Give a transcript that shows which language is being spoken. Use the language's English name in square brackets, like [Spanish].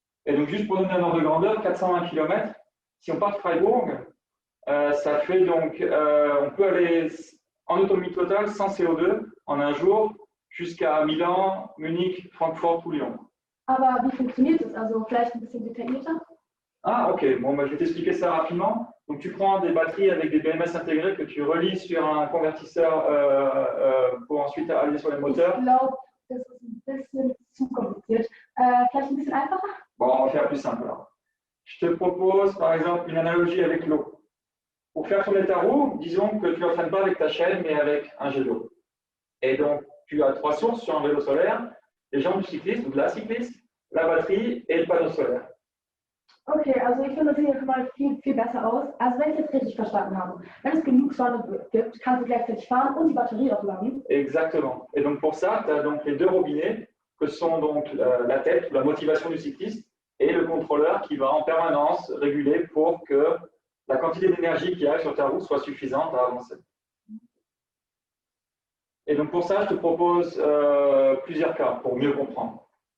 [French] Et donc, juste pour donner un ordre de grandeur, 420 km, si on part de Freiburg, ça fait donc, on peut aller en autonomie totale sans CO2 en un jour jusqu'à Milan, Munich, Francfort ou Lyon. [German] Aber wie funktioniert das? Also vielleicht ein bisschen detaillierter? Ah, ok. [French] Bon, bah, je vais t'expliquer ça rapidement. Donc, tu prends des batteries avec des BMS intégrés que tu relis sur un convertisseur pour ensuite aller sur les moteurs. [German] Ich glaube, das ist ein bisschen zu kompliziert. Vielleicht ein bisschen einfacher? [French] Bon, on va faire plus simple alors. Je te propose par exemple une analogie avec l'eau. Pour faire tourner ta roue, disons que tu ne l'entraînes pas avec ta chaîne, mais avec un jet d'eau. Et donc, tu as 3 sources sur un vélo solaire, les jambes du cycliste ou de la cycliste, la batterie et le panneau solaire. [German] Okay, also ich finde, das sieht ja schon mal viel besser aus. Also wenn ich jetzt richtig verstanden habe, wenn es genug Sonne gibt, kannst du gleichzeitig fahren und die Batterie aufladen. [French] Exactement. Et donc pour ça, tu as donc les 2 robinets, que sont donc la tête ou la motivation du cycliste, et le contrôleur qui va en permanence réguler pour que la quantité d'énergie qui arrive sur ta roue soit suffisante à avancer. Et donc pour ça, je te propose plusieurs cas pour mieux comprendre.